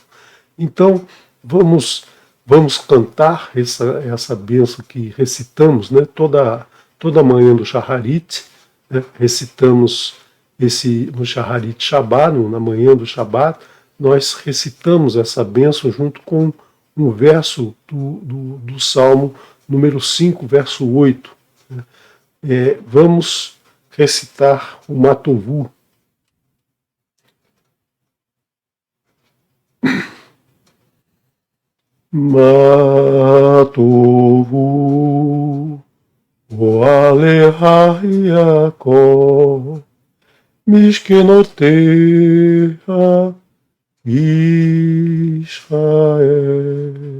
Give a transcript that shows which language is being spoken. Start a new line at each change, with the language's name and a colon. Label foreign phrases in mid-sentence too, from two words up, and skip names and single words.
Portuguese: Então, vamos cantar essa bênção que recitamos, toda manhã do Shacharit, recitamos no Shacharit Shabbat, na manhã do Shabbat, nós recitamos essa bênção junto com um verso do Salmo número 5, verso 8. Vamos recitar o Matovu.
Hebrew: מה טובו, אהליך יעקב, משכנותיך ישראל.